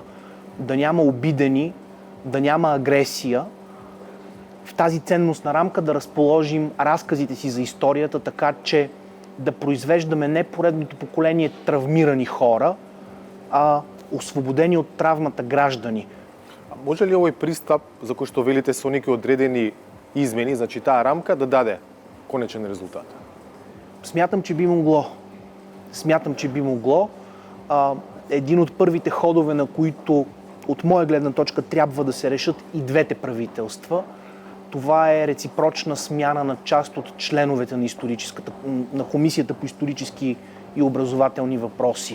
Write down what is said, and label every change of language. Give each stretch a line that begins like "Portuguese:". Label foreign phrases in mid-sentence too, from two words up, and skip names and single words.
Bulgarian: Да няма обидени, да няма агресия. В тази ценностна рамка да разположим разказите си за историята, така че да произвеждаме не поредното поколение травмирани хора, а освободени от травмата граждани.
Macedonian: А може ли овој пристап, за кој што велите со неки одредени измени, значи таа рамка, да даде конечен резултат?
Bulgarian: Смятам, че би могло. Един от първите ходове, на които от моя гледна точка трябва да се решат и двете правителства, това е реципрочна смяна на част от членовете на Комисията по исторически и образователни въпроси.